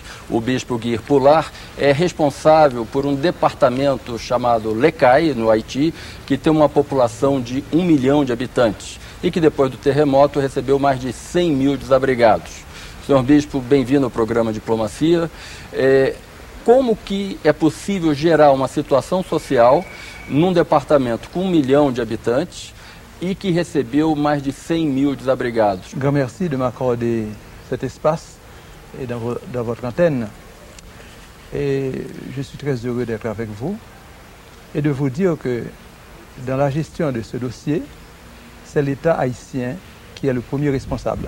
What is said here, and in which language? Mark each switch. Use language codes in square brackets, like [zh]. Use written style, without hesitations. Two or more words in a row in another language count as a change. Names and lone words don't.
[pt] O bispo Guir Pular é responsável por um departamento chamado Lecai, no Haiti, que tem uma população de 1 milhão de habitantes e que depois do terremoto recebeu mais de 100 mil desabrigados. Senhor bispo, bem-vindo ao programa Diplomacia. Como que é possível gerar uma situação social num departamento com 1 milhão de habitantes e que recebeu mais de 100 mil desabrigados? [fr] Grand merci de m'accorder cet espace et dans votre antenne. Et je suis très heureux d'être avec vous et de vous dire que dans la gestion de ce dossier, c'est l'État haïtien qui est le premier responsable.